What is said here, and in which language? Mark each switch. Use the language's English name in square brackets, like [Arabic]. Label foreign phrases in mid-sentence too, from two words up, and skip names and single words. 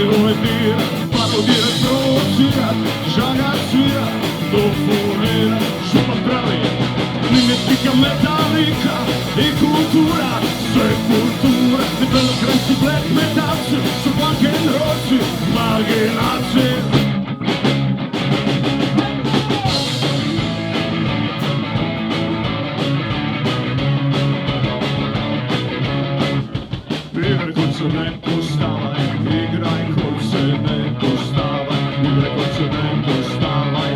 [Croatian] komentira, parodira, provocira, žaga svira, dofonira, župan pravi, mimetika, metalika i kultura, sve kultura, debelokrenci, black metalci, su [English] punk and [Croatian] rollci, marginaci. Igraj kod se ne postavaj, igraj kod se ne postavaj, igraj kod se ne postavaj.